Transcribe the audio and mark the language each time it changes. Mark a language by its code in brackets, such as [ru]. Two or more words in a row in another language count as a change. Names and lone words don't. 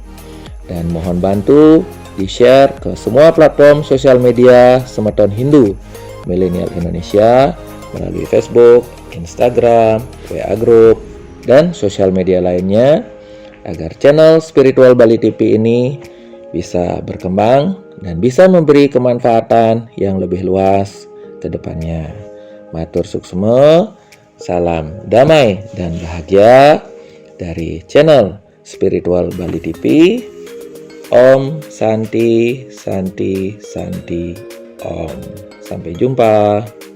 [id] Dan mohon bantu di-share ke semua platform sosial media Semeton Hindu Milenial Indonesia melalui Facebook, Instagram, WA Group, dan sosial media lainnya agar channel Spiritual Bali TV ini bisa berkembang dan bisa memberi kemanfaatan yang lebih luas ke depannya. [ban] Matur suksma, [id] salam damai dan bahagia dari channel Spiritual Bali TV. [sa] Om Santi Santi Santi Om. [id] Sampai jumpa.